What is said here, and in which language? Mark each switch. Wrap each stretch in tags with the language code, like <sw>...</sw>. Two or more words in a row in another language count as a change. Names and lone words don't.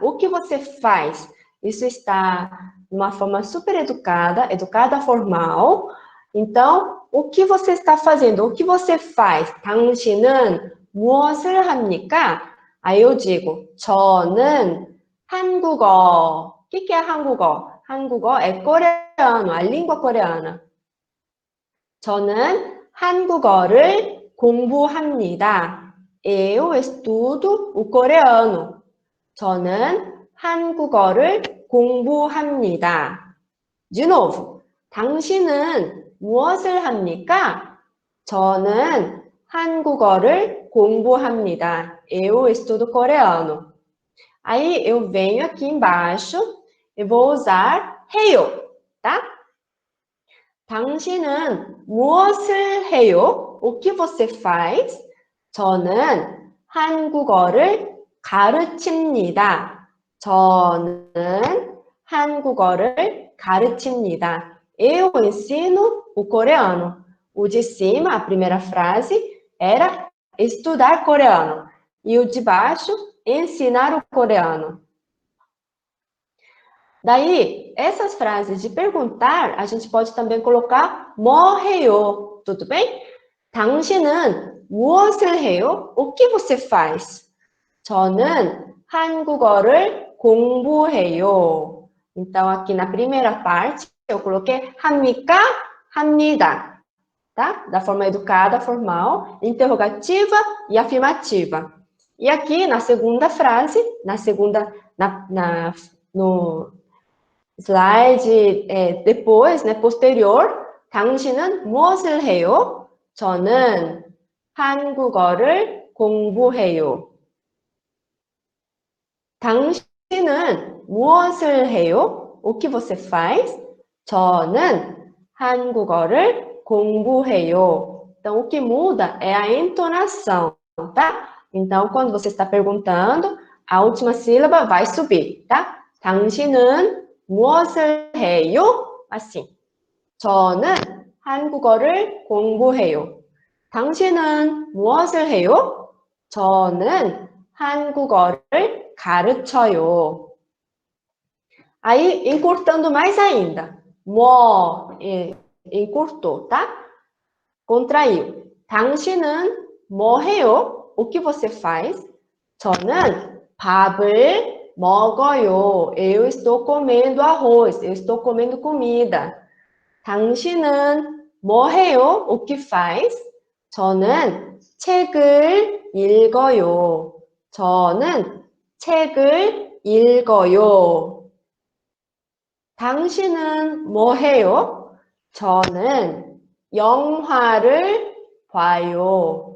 <pt>O que você faz? Isso está de uma forma super educada, educada formal. Então, o que você está fazendo? O que você faz?</pt> <ko>당신은 무엇을 합니까?</ko> <pt>Aí eu digo,</pt> <ko>저는 한국어.</ko> <pt>O que é 한국어? 한국어 é coreano, a língua coreana.</pt> <ko>저는 한국어를 공부합니다.</ko> <pt>Eu estudo o coreano.</pt> <ko>저는 한국어를 공부합니다.</ko> <pt>De novo,</pt> <ko>당신은 무엇을 합니까? 저는 한국어를 공부합니다.</ko> <pt>Eu estudo coreano. Aí eu venho aqui embaixo e vou usar 해요, tá?</pt> <ko>당신은 무엇을 해요?</ko> <pt>O que você faz?</pt> <ko>저는 한국어를 가르칩니다. 저는 한국어를 가르칩니다.</ko> <pt>Eu ensino o coreano. O de cima, a primeira frase, era estudar coreano. E o de baixo, ensinar o coreano. Daí, essas frases de perguntar, a gente pode também colocar</pt> <ko>뭐 해요?</ko> <pt>Tudo bem?</pt> <ko>당신은 무엇을 해요?</ko> <pt>O que você faz?</pt> <ko>저는 한국어를 공부해요.</ko> <pt>Então, aqui na primeira parte, eu coloquei 합니까?</pt> <ko>합니다.</ko> <pt>Tá? Da forma educada, formal, interrogativa e afirmativa. E aqui, na segunda frase, no slide depois, né, posterior,</pt> <ko>당신은 무엇을 해요? 저는 한국어를 공부해요. 당신은 무엇을 해요?</ko> <pt>O que você faz?</pt> <ko>저는 한국어를 공부해요.</ko> <pt>Então, o que muda é a entonação, tá? Então, quando você está perguntando, a última sílaba vai subir, tá?</pt> <ko>당신은 무엇을 해요? assim. 저는 한국어를 공부해요. 당신은 무엇을 해요? 저는 한국어를 가르쳐요.</ko> <pt>Aí, encurtando mais ainda. Encurtou, tá? Contraiu.</pt> <ko>당신은 뭐 해요?</ko> <pt>O que você faz?</pt> <ko>저는 밥을 먹어요.</ko> <pt>Eu estou comendo arroz. Eu estou comendo comida.</pt> <ko>당신은 뭐 해요?</ko> <pt>O que faz?</pt> <ko>저는 책을 읽어요. 저는 책을 읽어요. 당신은 뭐 해요? 저는 영화를 봐요.</ko>